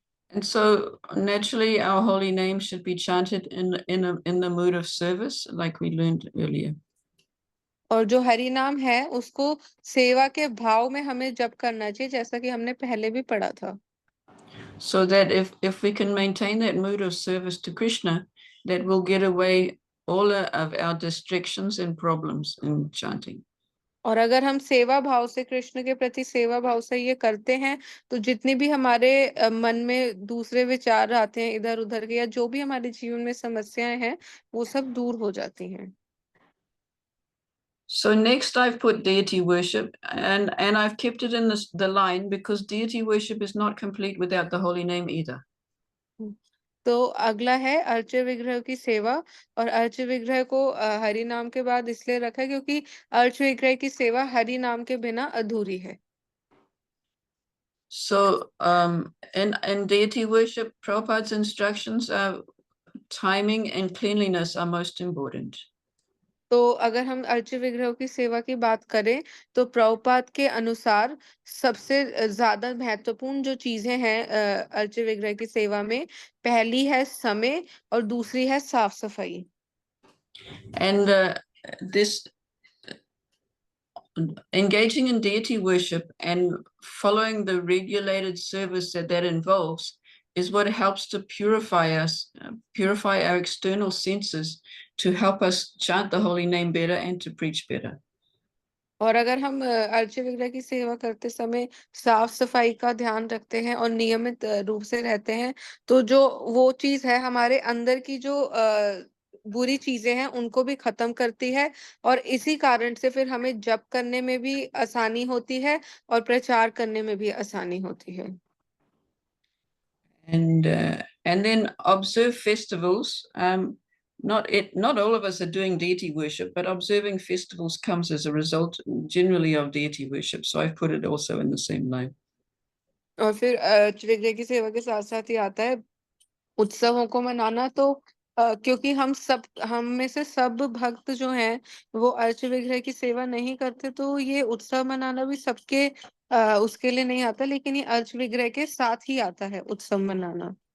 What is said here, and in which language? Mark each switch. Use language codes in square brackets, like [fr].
[en] And so naturally our holy name should be chanted in the mood of service, like we learned earlier. [hi] और जो हरि नाम है उसको सेवा के भाव में हमें जप करना चाहिए, जैसा कि हमने पहले भी पढ़ा था। [en] So that if we can maintain that mood of service to Krishna, that will get away all of our distractions and problems in chanting. [hi] और अगर हम सेवा भाव से, कृष्ण के प्रति सेवा भाव से ये करते हैं, तो जितनी भी हमारे मन में दूसरे विचार आते हैं इधर उधर के, या जो भी हमारे जीवन में समस्याएं हैं, वो सब दूर हो जाती हैं। [en] So next I've put deity worship, and I've kept it in the line because deity worship is not complete without the holy name either. [hi] तो अगला है अर्च्य विग्रह की सेवा, और अर्च्य विग्रह को हरि नाम के बाद इसलिए रखा है क्योंकि अर्च्य विग्रह की सेवा हरि नाम के बिना अधूरी है। [en] So in deity worship, Prabhupada's instructions are timing and cleanliness are most important. [hi] तो अगर हम अर्च्य विग्रह की सेवा की बात करें, तो प्रभुपाद के अनुसार सबसे ज्यादा महत्वपूर्ण जो चीजें हैं अर्च्य विग्रह की सेवा में, पहली है समय और दूसरी है साफ सफाई। [en] And this engaging in deity worship and following the regulated service that involves is what helps to purify us, purify our external senses, to help us chant the holy name better and to preach better. [hi] और अगर हम अर्च्य विग्रह की सेवा करते समय साफ सफाई का ध्यान रखते हैं और नियमित रूप से रहते हैं, तो जो वो चीज है हमारे अंदर की जो बुरी चीजें हैं उनको भी खत्म करती है, और इसी कारण से फिर हमें जप करने में भी आसानी होती है और प्रचार करने में भी आसानी होती है। [en] And then observe festivals. Not all of us are doing deity worship, but observing festivals comes as a result generally of deity worship. So I've put it also in the same line. [hi] और फिर अर्च्य विग्रह की सेवा के साथ साथ ही आता है उत्सवों को मनाना। तो क्योंकि हम में से सब भक्त जो हैं वो अर्च्य विग्रह की सेवा नहीं करते, तो ये उत्सव मनाना भी सबके उसके लिए नहीं आता, लेकिन ये अर्च्य विग्रह के साथ ही आता है उत्सव मनाना।